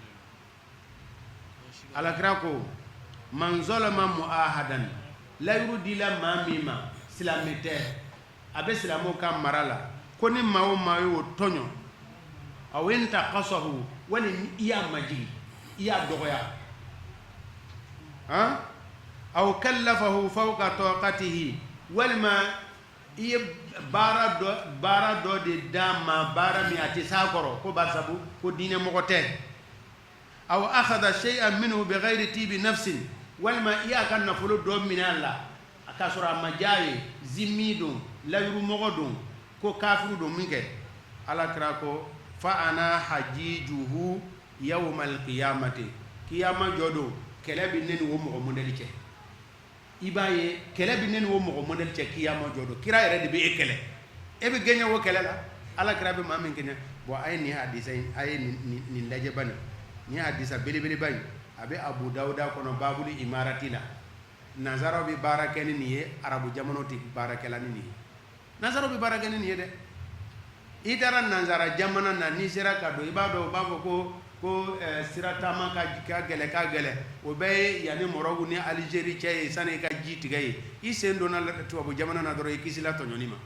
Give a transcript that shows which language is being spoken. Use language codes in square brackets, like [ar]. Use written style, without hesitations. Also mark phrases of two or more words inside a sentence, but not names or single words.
[bm] alakira ko [ar] من ظلم معاهدا [bm] layiru dila maa min ma silamɛ tɛ a bɛ silamɛw ka mara la ko ni maa o maa y'o tɔɲɔ [ar] أو انتقصه [bm] wali i y'a majigi i y'a dɔgɔya [ar] أو كلفه فوق طاقته [bm] walima i ye baara dɔ de d'a ma baara min a tɛ s'a kɔrɔ ko barisabu ko diinɛ mɔgɔ tɛ [ar] أو أخذ شيئا منه بغير طيب نفس [bm] walima i y'a ka nafolo dɔ minɛ a la k'a sɔrɔ a ma diya ye zimmi don layurumɔgɔ don ko kafiru don min kɛ alakira ko [ar] فأنا حجيجه يوم القيامة [bm] kiyama jɔ don kɛlɛ bɛ ne ni o mɔgɔ modèle cɛ i b'a ye kɛlɛ bɛ ne ni o mɔgɔ modèle cɛ kiyama jɔ don kira yɛrɛ de bɛ e kɛlɛ e bɛ gɛɲɛ o kɛlɛ la alakira bɛ maa min kɛɲɛ bon a ye nin hadisa in a ye nin lajɛ bani nin hadisa belebeleba in a bɛ Abu Dawuda kɔnɔ [ar] باب الإمارة [bm] la nazaraw bɛ baara kɛ ni nin ye arabu jamanaw tɛ baara kɛla ni nin ye nazaraw bɛ baara kɛ ni nin ye dɛ i taara nazara jamana na n'i sera ka don i b'a dɔn u b'a fɔ ko ko sira taama ka gɛlɛ o bɛɛ ye yanni Maroc ni Algérie cɛ ye sani i ka ji tigɛ ye i sen donna tubabu jamana na dɔrɔn i kisila tɔɲɔni